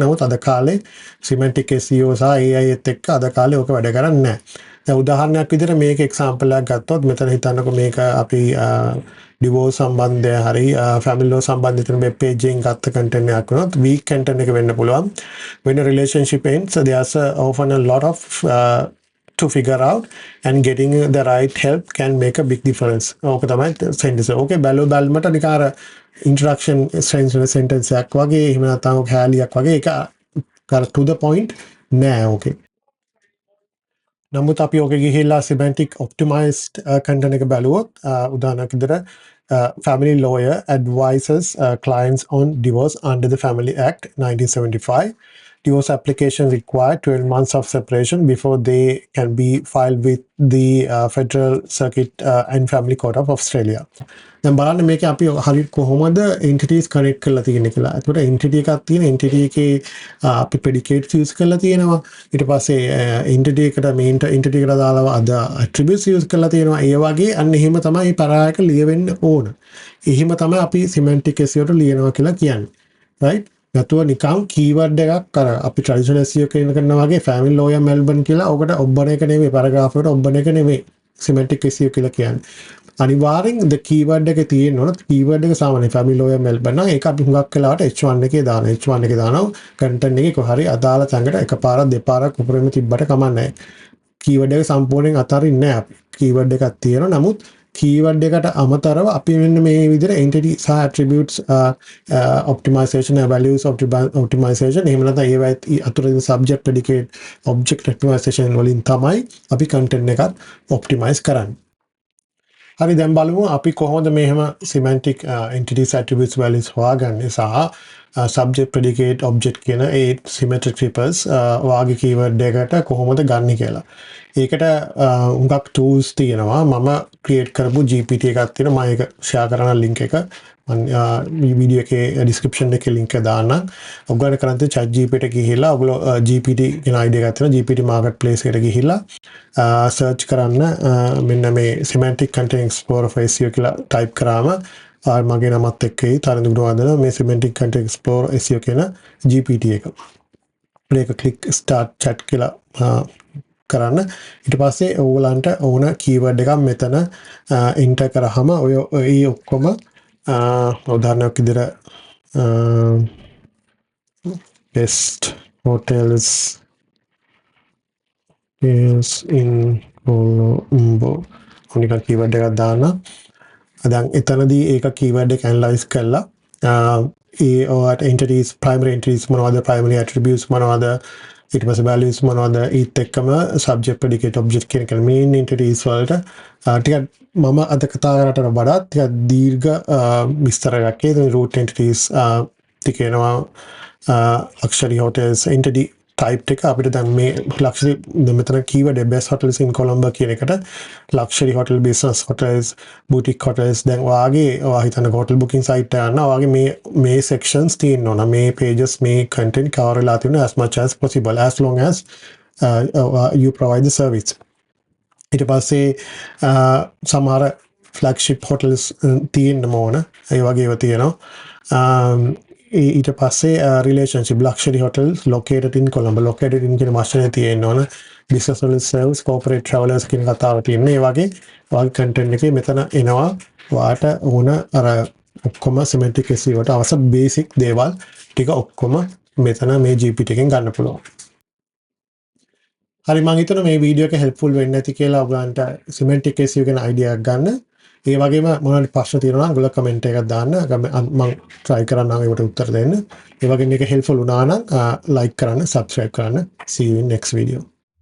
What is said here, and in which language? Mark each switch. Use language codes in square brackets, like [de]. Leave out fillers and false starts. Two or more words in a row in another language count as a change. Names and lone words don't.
[si] නමුත් අද කාලේ [en] semantic SEO [si] සහ AI එත් එක්ක අද කාලේ ඕක වැඩ කරන්නේ නැහැ. දැන් උදාහරණයක් විදිහට මේක එක්සැම්පල් එකක් ගත්තොත් මෙතන හිතන්නකො මේක අපි divorce සම්බන්ධය හරි [en] family law [si] සම්බන්ධිත වෙන [en] web page [si] එකෙන් ගත්ත content එකක් වුණොත් [en] weak content [si] එක වෙන්න පුළුවන්. [en] When a relationship ends, there's often a lot of to figure out and getting the right help can make a big difference. [si] ඕක තමයි sentence. ඕකේ බැලුමට නිකන් අර [en] introduction sentence [si] එකක් වගේ එහෙම නැත්නම් හැලියක් වගේ ඒක [en] to the point [si] නෑ ඕකේ. නමුත් අපි ඕක ගිහිල්ලා [en] semantic optimized content [si] එක බැලුවොත් උදාහරණයක් විදිහට [en] family lawyer advises clients on divorce under the Family Act 1975. Divorce application require 12 months of separation before they can be filed with the Federal Circuit and Family Court of Australia. [si] දැන් බලන්න මේක අපි හරියට කොහොමද [en] entities connect [si] කරලා තියෙන්නේ කියලා. ඒකට entity එකක් තියෙන entity එකේ අපි predicates use කරලා තියෙනවා. ඊට පස්සේ entity එකට [en] main entity [si] එකට දාලා අද attributes use කරලා තියෙනවා. ඒ වගේ අන්න එහෙම තමයි පරායක ලියවෙන්න ඕන. එහෙම තමයි අපි [en] semantic SEO [si] ට ලියනවා කියලා කියන්නේ. right? නැතුව නිකම් keyword එකක් අර අපි [en] traditional SEO [si] කරනවා වගේ [en] family lawyer Melbourne [si] කියලා ඔකට ඔබන එක නෙමෙයි paragraph එකට ඔබන එක නෙමෙයි [en] semantic SEO [si] කියලා කියන්නේ. අනිවාර්යෙන් [en] the keyword [si] එක තියෙන්න ඕන. keyword එක සාමාන්‍ය [en] family lawyer Melbourne [si] නම් ඒක අපි හුඟක් වෙලාවට H1 එකේ දානවා. H1 එකේ දානවා content එකේ කොහරි අදාළ තැනකට එකපාරක් දෙපාරක් උපරිම තිබ්බට කමක් නැහැ. keyword එක සම්පූර්ණයෙන් අතාරින්නේ නැහැ අපි. keyword එකක් තියෙනවා. නමුත් keyword එකට අමතරව අපි මෙන්න මේ විදිහට entity සහ [en] attributes optimization values optimization [si] එහෙම නැත්නම් ඒවා අතුරින් [en] subject predicate object optimization [si] වලින් තමයි අපි content එකත් optimize කරන්නේ. හරි දැන් බලමු අපි කොහොමද මෙහෙම [en] semantic entities attributes values [si] හොයාගන්නේ සහ [en] subject predicate object [si] කියන ඒ [en] symmetric triples [si] වාගේ keyword එකකට කොහොමද ගන්න කියලා. ඒකට හුඟක් tools තියෙනවා. මම create කරපු GPT එකක් තියෙනවා. මම ඒක share කරන link එක මම වීඩියෝ එකේ description එකේ link එක දාන්නම්. ඔයගොල්ලෝ කරන්නේ [en] chat GPT [si] එකට ගිහිල්ලා ඔයගොල්ලෝ GPT කියන idea එකක් තියෙනවා. [en] GPT marketplace [si] එකට ගිහිල්ලා search කරන්න මෙන්න මේ [en] semantic content explorer for SEO [si] කියලා type කරාම මගේ නමත් එක්ක තරඳ ගුණවර්ධන මේ [en] semantic content explorer SEO [si] කියන GPT එක. මේක [en] click start chat [si] කියලා කරන්න. ඊට පස්සේ ඕගලන්ට ඕන keyword එකක් මෙතන enter කරාම ඔය ඒ ඔක්කොම උදාහරණයක් විදිහට [en] best hotels is in Colombo [si] නිකන් කීවර්ඩ් එකක් දාන්න. දැන් එතනදී ඒක කීවර්ඩ් එක ඇනලයිස් කරලා ඒ ඔයාට [en] entities primary entities [si] මොනවද [en] primary attributes [si] මොනවද ඊට පස්සේ values මොනවද ඊත් එක්කම [en] subject predicate object [si] කියන එක [en] main entities [si] වලට ටිකක් මම අද කතා කරාට වඩා ටිකක් දීර්ඝ විස්තරයක් ඒ [en] root entities [si] තිකේනවා [en] luxury hotels entity [si] type එක අපිට දැන් මේ luxury මෙතන [en] keyword best hotels in Colombo [si] කියන එකට [en] luxury hotel business hotels boutique hotels [si] දැන් ඔයාගේ ඔයා හිතන [en] hotel booking site [si] එක ගන්න ඔයාගේ මේ sections තියෙන්න ඕන මේ [en] pages මේ content cover [si] වෙලා තියෙන [en] as much as possible as long as you provide the service ඊට [si] පස්සේ සමහර [en] flagship hotels [si] තියෙන්න ඕන ඒ වගේ ඒවා තියෙනවා ඊට පස්සේ [en] relationship luxury hotels located in Colombo located in [si] කියන වචනේ තියෙන්න ඕන [en] business serves corporate travelers [si] කියන කතාව තියෙන්නේ ඒ වගේ content එකේ මෙතන එනවා වාට ඕන අර ඔක්කොම [en] semantic SEO [si] වට අවශ්‍ය basic දේවල් ටික ඔක්කොම මෙතන මේ GPT එකෙන් ගන්න පුළුවන් හරි මම හිතනවා මේ වීඩියෝ එක helpful වෙන්න ඇති කියලා ඔයගලන්ට [en] semantic SEO [si] ගැන idea එකක් ගන්න ඒ වගේම මොනවාරි ප්‍රශ්න තියෙනවා නම් ඔයගොල්ලෝ කමෙන්ට් එකක් දාන්න මම try කරන්නම් ඒකට උත්තර දෙන්න. ඒ වගේම මේක helpful වුණා නම් like කරන්න, subscribe කරන්න. [en] See you in next video.